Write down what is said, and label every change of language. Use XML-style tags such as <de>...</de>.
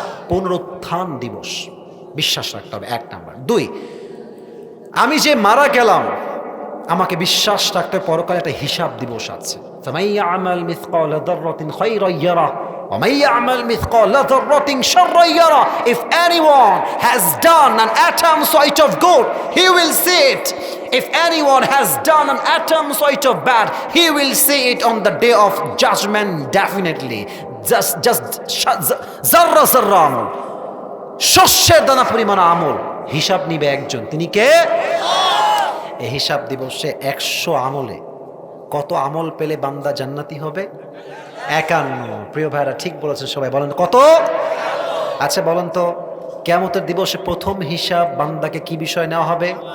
<bn>পুনরুত্থান দিবস, বিশ্বাস রাখতে হবে 1 নাম্বার। 2, আমি যে মারা গেলাম আমাকে বিশ্বাস রাখতে হবে পরকালে একটা হিসাব দিবস আছে।</bn> <ar>ফামাইয়া আমাল মিসকালা যাররাতিন খায়রান ইয়ারা وَمَن يَعْمَلْ مِثْقَالَ ذَرَّةٍ شَرًّا يَرَهُ.</ar> <en>If anyone has done an atom size of good, he will see it. If anyone has done an atom size of bad, he will see it on the day of judgment definitely.</en> <bn>Just zarra zarra আমল, শস্যের দানা পরিমাণ আমল হিসাব নিবে একজন, তিনি কে? এই হিসাব দিবসে 100 আমলে কত আমল পেলে বান্দা জান্নাতি হবে? 51। প্রিয় ভাইরা ঠিক বলেছেন সবাই, বলেন কত? আচ্ছা বলেন তো কিয়ামতের দিবসে প্রথম হিসাব বান্দাকে কি বিষয় নেওয়া হবে?</bn>